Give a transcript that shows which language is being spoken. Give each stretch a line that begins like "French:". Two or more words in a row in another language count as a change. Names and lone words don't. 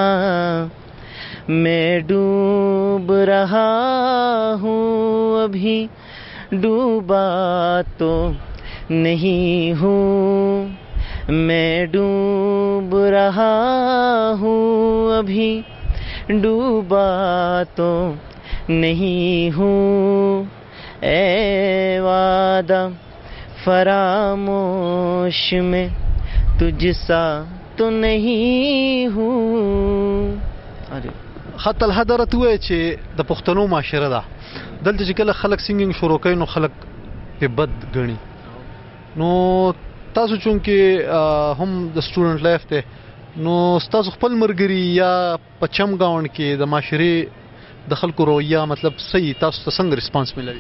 Urdu: میں ڈوب رہا ہوں ابھی ڈوبا تو نہیں ہوں میں ڈوب رہا ہوں ابھی ڈوبا تو نہیں ہوں اے وعدہ فراموش میں تجھ سا تو نہیں ہوں.
Pashto: حتی الحد راته ووایه چې د پښتنو معاشره ده دلته چې کله خلک سنګینګ شروع کوي نو خلک پې بد ګڼي نو تاسو چونکې هم د
English: student life
Pashto: دی نو ستاسو خپل ملګري یا په چم ګاونډ کې د معاشرې د خلکو رویه مطلب صحیح تاسو ته څنګه ریسپانس ملوي؟